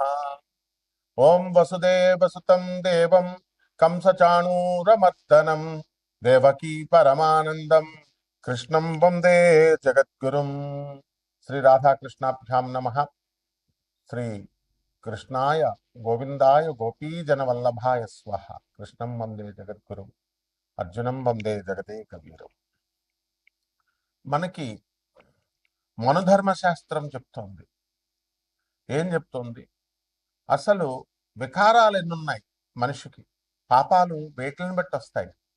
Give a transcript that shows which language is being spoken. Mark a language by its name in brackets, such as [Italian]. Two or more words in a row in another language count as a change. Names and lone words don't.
[Sanskrit] ओं वसुदेवसुतं देवं कंसचाणूरमर्दनं देवकी परमानन्दं कृष्णं वन्दे जगद्गुरुं। श्री राधा कृष्णाभ्यां नमः। श्री कृष्णाय गोविंदाय गोपीजनवल्लभाय स्वाहा। कृष्णं वंदे जगद्गुरुं అర్జునం వందే జగదే కవీరం. [Telugu] మనకి మనుధర్మ శాస్త్రం చెప్తోంది. ఏం చెప్తోంది? అసలు వికారాలు ఎన్నున్నాయి మనిషికి, పాపాలు వేటిని బట్టి వస్తాయి.